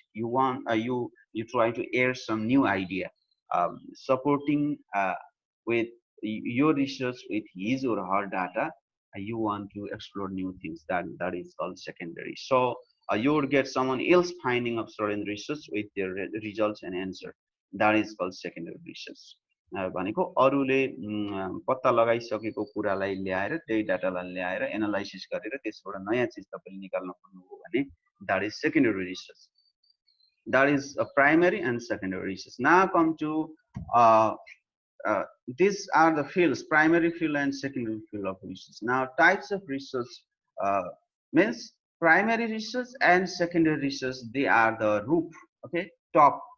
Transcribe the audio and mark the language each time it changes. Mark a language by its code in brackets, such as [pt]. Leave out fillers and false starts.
[en] You try to add some new idea, supporting with your research with his or her data. You want to explore new things. That is called secondary. So you would get someone else finding of certain research with their results and answer. That is called secondary research. [ne] भनेको अरूले पत्ता लगाइसकेको कुरालाई ल्याएर त्यही डाटालाई ल्याएर analysis गरेर त्यसबाट नयाँ चिज तपाईले निकाल्न खोज्नुभयो भने [en] that is secondary research. That is a primary and secondary research. Now come to uh, these are the fields: primary field and secondary field of research. Now types of research uh, means primary research and secondary research, they are the roof, okay, top.